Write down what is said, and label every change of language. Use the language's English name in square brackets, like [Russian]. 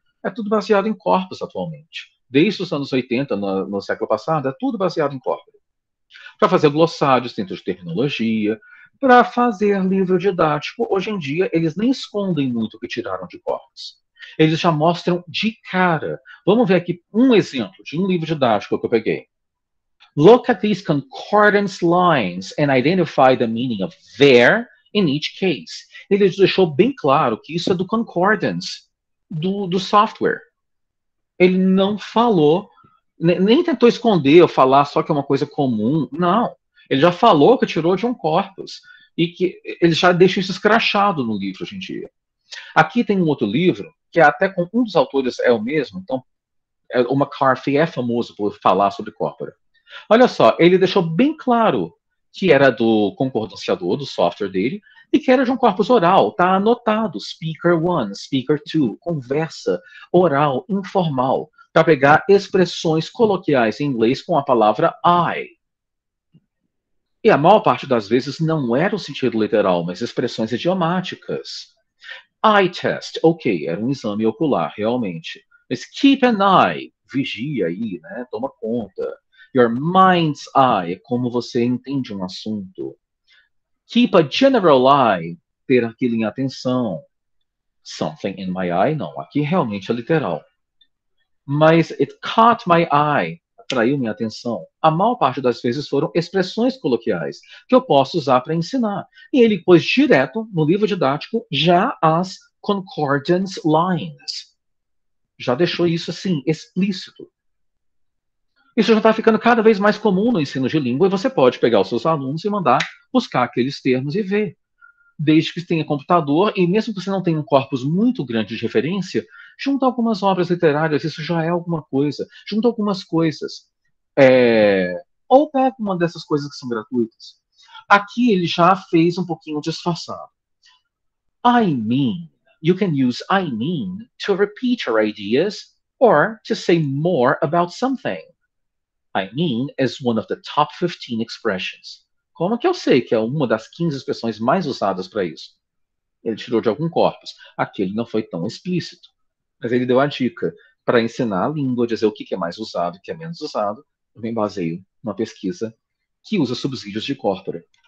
[Portuguese] É tudo baseado em corpus atualmente. Desde os anos 80, no século passado, é tudo baseado em corpus. Para fazer glossários dentro de terminologia, para fazer livro didático, hoje em dia eles nem escondem muito o que tiraram de corpus. Eles já mostram de cara. Vamos ver aqui um exemplo de um livro didático que eu peguei. [English] Look at these concordance lines and identify the meaning of there in each case. [Portuguese] Ele deixou bem claro que isso é do concordance, do software. Ele não falou, nem tentou esconder ou falar só que é uma coisa comum. Não. Ele já falou que tirou de um corpus. E que ele já deixa isso escrachado no livro hoje em dia. Aqui tem um outro livro, que até com um dos autores é o mesmo. Então, o McCarthy é famoso por falar sobre corpora. Olha só, ele deixou bem claro que era do concordanciador, do software dele, e que era de um corpus oral. Está anotado, speaker 1, speaker 2, conversa oral, informal, para pegar expressões coloquiais em inglês com a palavra I. E a maior parte das vezes não era o sentido literal, mas expressões idiomáticas. [English] Eye test, [Portuguese] ok, era um exame ocular, realmente. Mas [English] keep an eye, [Portuguese] vigia aí, né? Toma conta. [English] Your mind's eye, [Portuguese] como você entende um assunto. [English] Keep a general eye, [Portuguese] ter aquilo em atenção. [English] Something in my eye, [Portuguese] não, aqui realmente é literal. Mas [English] it caught my eye, [Portuguese] atraiu minha atenção. A maior parte das vezes foram expressões coloquiais que eu posso usar para ensinar. E ele pôs direto no livro didático já as concordance lines. Já deixou isso assim, explícito. Isso já está ficando cada vez mais comum no ensino de língua e você pode pegar os seus alunos e mandar buscar aqueles termos e ver. Desde que tenha computador, e mesmo que você não tenha um corpus muito grande de referência, junta algumas obras literárias, isso já é alguma coisa. Junta algumas coisas. Ou pega uma dessas coisas que são gratuitas. Aqui ele já fez um pouquinho disfarçado. [English] I mean. You can use I mean to repeat your ideas or to say more about something. I mean is one of the top 15 expressions. [Portuguese] Como que eu sei que é uma das 15 expressões mais usadas para isso? Ele tirou de algum corpus. Aqui ele não foi tão explícito. Mas ele deu a dica para ensinar a língua, dizer o que é mais usado e o que é menos usado. Eu me baseio numa pesquisa que usa subsídios de corpora.